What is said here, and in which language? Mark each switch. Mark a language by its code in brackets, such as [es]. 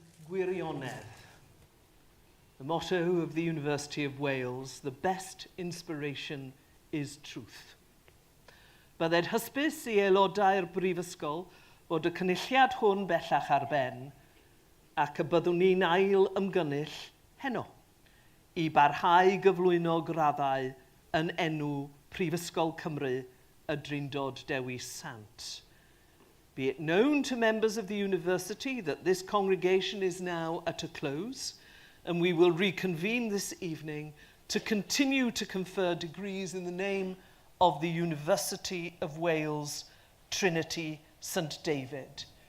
[en] Gwirionedd. The motto of the University of Wales, the best inspiration is truth. [cy] Byddai'n hysbys i aelodau'r Brifysgol fod y cynulliad hwn bellach ar ben ac y byddwn ni'n ail ymgynnull heno i barhau gyflwyno graddau yn enw Prifysgol Cymru y Drindod Dewi Sant. [en] Be it known to members of the university that this congregation is now at a close, and we will reconvene this evening to continue to confer degrees in the name of the University of Wales, Trinity St David.